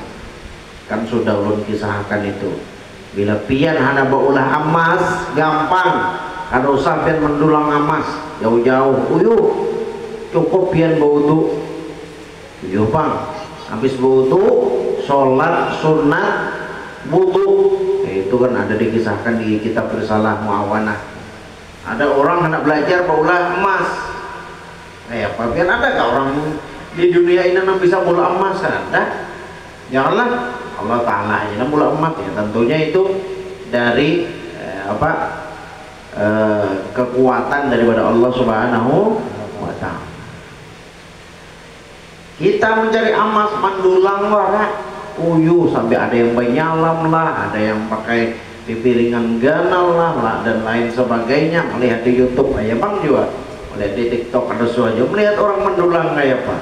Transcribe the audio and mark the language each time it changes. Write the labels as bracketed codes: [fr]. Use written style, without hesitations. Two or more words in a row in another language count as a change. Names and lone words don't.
[bjn] Kan sudah ulun kisahkan itu. Bila pian hana baulah emas gampang, kada usah pian mendulang emas jauh-jauh. Uyuh, cukup pian berwudu. Uyuh bang, habis wudu sholat sunat wudu. [id] Itu kan ada dikisahkan di kitab Risalah Muawanah. Ada orang hendak belajar baulah emas. Apa biar ada gak orang di dunia ini yang bisa mula emas? Kan ada. Janganlah Allah Ta'ala aja mula emas ya. Tentunya itu dari kekuatan daripada Allah [ar] Subhanahu wa Ta'ala. [bjn] Kita mencari emas mandulang orang uyuh sampai ada yang menyalam lah, ada yang pakai pipiringan ganal lah dan lain sebagainya. [id] Melihat di YouTube aja bang juga, melihat di TikTok ada suaja melihat orang mendulang kayak apa.